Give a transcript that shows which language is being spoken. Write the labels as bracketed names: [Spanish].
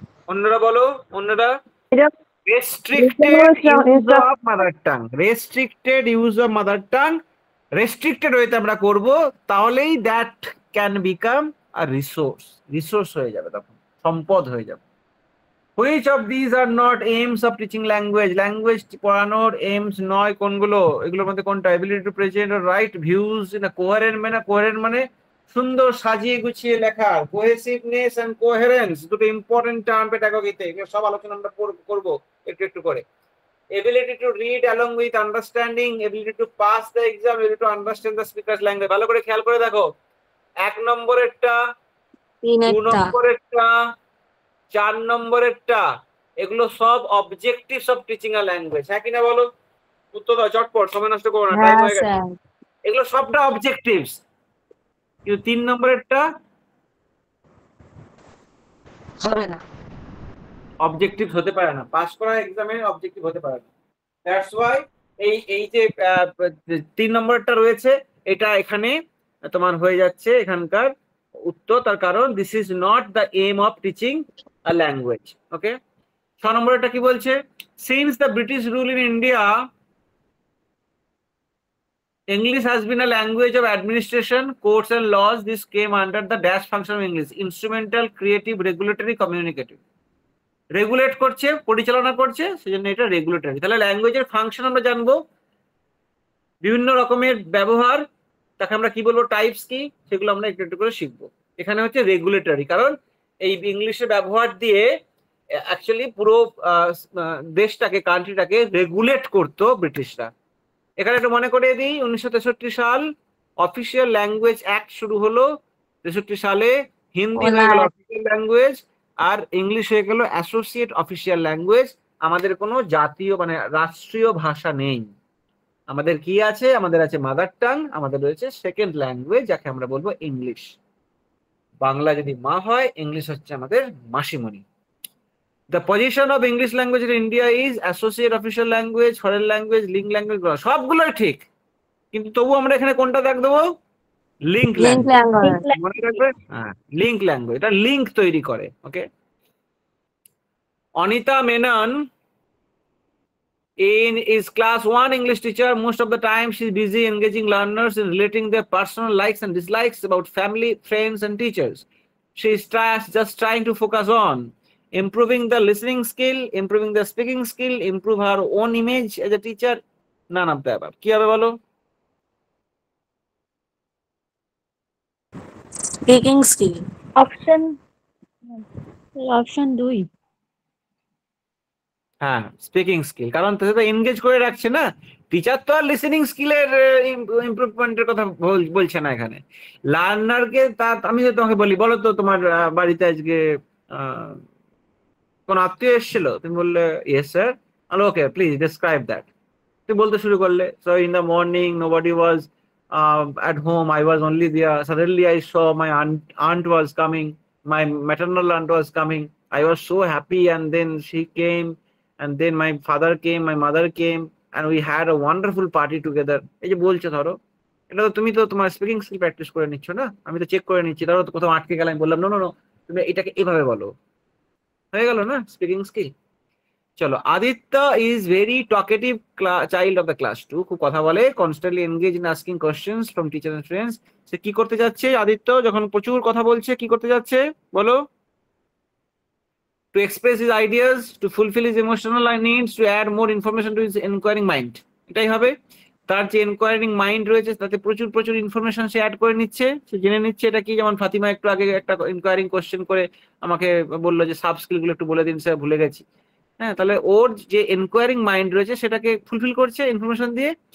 [Bangla] অন্যরা বলো, অন্যরা। Restricted use of mother tongue, restricted use of mother tongue, restricted ওয়েতে আমরা করব, তাহলেই [English] that can become a resource, [Bangla] resource হয়ে যাবে, তখন সম্পদ হয়ে যাবে। [English] Which of these are not aims of teaching language? [Bangla] Language পড়ানোর aims নয় কোনগুলো? এগুলোর মধ্যে কোনটা? [English] ability to present or write views in a coherent manner, [Bangla] coherent মানে সুন্দর সাজিয়ে গুছিয়ে লেখা, [English] cohesiveness and coherence [Bangla] দুটো ইম্পর্টেন্ট টার্ম পেডাগজিতে, এগুলো সব আলোচনা আমরা করব একটু একটু করে। [English] ability to read along with understanding, ability to pass the exam, ability to understand the speaker's language। [Bangla] ভালো করে খেয়াল করে দেখো, 1 নম্বরেরটা, 2 নম্বরেরটা, 4 নম্বরেরটা, এগুলো সব [English] objectives of teaching a language, [Bangla] হ্যাঁ কিনা বলো? উত্তর দাও চটপট, সময় নষ্ট করো না, টাইম হয়ে গেছে। এগুলো সবটা অবজেক্টিভস, কিন্তু 3 নম্বরেরটা হবে না, অবজেক্টিভ হতে পারে না, পাস করা এক্সামে অবজেক্টিভ হতে পারে না। দ্যাটস ওয়াই এই যে 3 নম্বরটা রয়েছে, এটা এখানে তোমার হয়ে যাচ্ছে এখানকার উত্তর, তার কারণ [English] This is not the aim of teaching a language. Okay, [Bangla] 6 নম্বরটা কি বলছে? [English] Since the British rule in India, English has been a language of administration, courts and laws. This came under the dash function of English: instrumental, creative, regulatory, communicative. [Bangla] Regulate করছে, পরিচালনা করছে, সেজন্য এটা regulatory. তাহলে ল্যাঙ্গুয়েজের function আমরা জানবো, বিভিন্ন রকমের ব্যবহার, তাকে আমরা কি বলবো, টাইপস কি, সেগুলো আমরা একটু একটু করে শিখবো। এখানে হচ্ছে রেগুলেটরি, কারণ এই ইংলিশের ব্যবহার দিয়ে অ্যাকচুয়ালি পুরো দেশটাকে, কান্ট্রিটাকে রেগুলেট করতো ব্রিটিশরা। এখানে একটু মনে করিয়ে দিই, 1963 সাল অফিসিয়াল ল্যাঙ্গুয়েজ অ্যাক্ট শুরু হলো। 63 সালে হিন্দি হয়ে গেল অফিসিয়াল ল্যাঙ্গুয়েজ, আর ইংলিশ হয়ে গেল অ্যাসোসিয়েট অফিসিয়াল ল্যাঙ্গুয়েজ। আমাদের কোনো জাতীয় মানে রাষ্ট্রীয় ভাষা নেই। আমাদের কি আছে? আমাদের আছে মাদার টাং, আমাদের রয়েছে সেকেন্ড ল্যাঙ্গুয়েজ, যাকে আমরা বলবো ইংলিশ। বাংলা যদি মা হয়, ইংলিশ হচ্ছে আমাদের মাসিমণি। [English] The position of English language in India is associate official language, foreign language, link language, [Bangla] সবগুলোই ঠিক, কিন্তু তবু আমরা এখানে কোনটা দেখ দেবো? [English] Link language. [Bangla] মনে রাখবে, হ্যাঁ, লিঙ্ক ল্যাঙ্গুয়েজ, এটা লিঙ্ক তৈরি করে। [English] Okay, Anita Menon is class 1 English teacher. Most of the time she is busy engaging learners in relating their personal likes and dislikes about family, friends and teachers. She is just trying to focus on improving the listening skill, improving the speaking skill, improve her own image as a teacher. None of the above. [Bangla] কি হবে বলো? [English] Speaking skill. Option 2। [Bangla] হ্যাঁ, speaking skill, কারণ তো engage করে রাখছে না। Teacher তো আর লিসেনিং স্কিলের ইমপ্রুভমেন্টের কথা বলছে না এখানে। লার্নারকে আমি যদি তোমাকে বলি, বলো তো তোমার বাড়িতে আজকে কোন আত্মীয় এসেছিল, তুমি বললে [English] Yes sir, okay please describe that. [Bangla] তুমি বলতে শুরু করলে, [English] So in the morning nobody was at home, I was only there. Suddenly I saw my aunt was coming, my maternal aunt was coming. I was so happy, and then she came, and then my father came, my mother came, and we had a wonderful party together. [Bangla] এই যে বলছো, ধরো এটা তো তুমি তো তোমার speaking skill practice করে নিচ্ছ না, আমি তো চেক করে নিচ্ছি। ধরো কোথাও আটকে গেলাম, বললাম নো নো নো, তুমি এটাকে এভাবে বলো, হয়ে গেল না স্পিকিং স্কিল। [English] চলো, Aditya is very talkative child of the class 2, [Bangla] খুব কথা বলে, [English] Constantly engage in asking questions from teacher and friends. [Bangla] সে কি করতে যাচ্ছে আদিত্য, যখন প্রচুর কথা বলছে কি করতে যাচ্ছে বলো? [English] To express his ideas, to fulfill his emotional needs, to add more information to his inquiring mind. [Bangla] এটাই হবে। তার যে ইনকোয়ারিং মাইন্ড রয়েছে তাতে প্রচুর প্রচুর ইনফরমেশন সে অ্যাড করে নিচ্ছে, সে জেনে নিচ্ছে এটা কি। যেমন ফাতিমা একটু আগে একটা ইনকোয়ারিং কোশ্চেন করে আমাকে বললো যে সাব স্কিল গুলো একটু বলে দিন স্যার, ভুলে গেছি। হ্যাঁ, তাহলে ওর যে এনকোয়ারিং মাইন্ড রয়েছে সেটাকে ফুলফিল করছে ইনফরমেশন দিয়ে।